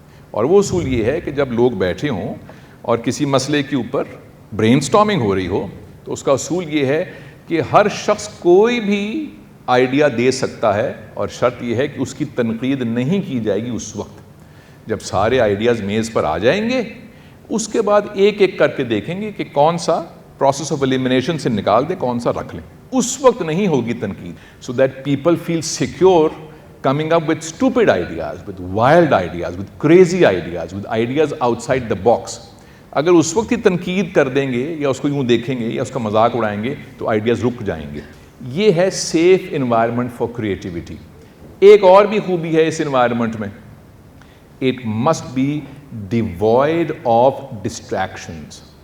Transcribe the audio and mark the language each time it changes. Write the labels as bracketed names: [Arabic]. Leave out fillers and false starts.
[Urdu] اور وہ اصول یہ ہے کہ جب لوگ بیٹھے ہوں اور کسی مسئلے کے اوپر برین اسٹارمنگ ہو رہی ہو, تو اس کا اصول یہ ہے کہ ہر شخص کوئی بھی آئیڈیا دے سکتا ہے, اور شرط یہ ہے کہ اس کی تنقید نہیں کی جائے گی اس وقت. جب سارے آئیڈیاز میز پر آ جائیں گے, اس کے بعد ایک ایک کر کے دیکھیں گے کہ کون سا پروسیس آف ایلیمینیشن سے نکال دیں, کون سا رکھ لیں. اس وقت نہیں ہوگی تنقید, [English] So that people feel secure coming up with stupid ideas, with wild ideas, with crazy ideas, with ideas outside the box. [Urdu] اگر اس وقت ہی تنقید کر دیں گے یا اس کو یوں دیکھیں گے یا اس کا مذاق اڑائیں گے تو آئیڈیاز رک جائیں گے. یہ ہے [English] Safe environment for creativity. [Urdu] ایک اور بھی خوبی ہے اس انوائرمنٹ میں, [English] It must be devoid of distractions.